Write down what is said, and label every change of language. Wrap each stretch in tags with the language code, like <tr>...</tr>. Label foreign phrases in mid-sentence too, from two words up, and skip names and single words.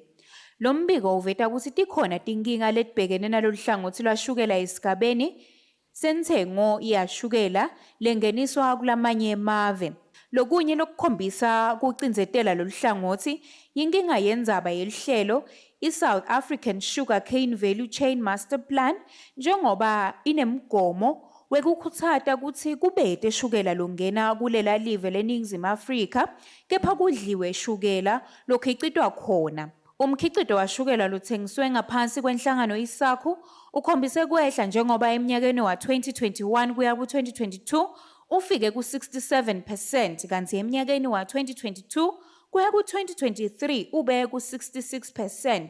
<ss>Lo mbiko uveta kutsi tikhona tinkinga letibhekene naloluhlangothi lwashukela esigabeni sentengo yashukela lengeniswa kulamanye emave. Lokunye lokukhombisa kucindzetela loluhlangothi yinkinga yendzaba yelihlelo i-South African Sugar Cane Value Chain Master Plan njengoba inemgomo wekukhutsata kutsi kubete shukela longena kulela live leNingizimu Afrika kepha kudliwe shukela lokhicitwa khona. Umkhicito washukela lothengiswe ngaphansi kwenhlangano isakhu ukhombise kwehla njengoba eminyakeni wa 2021 kuya ku-2022 ufike ku-67% kanti eminyakeni wa 2022 kuya ku-2023 ube ku-66%.</ss>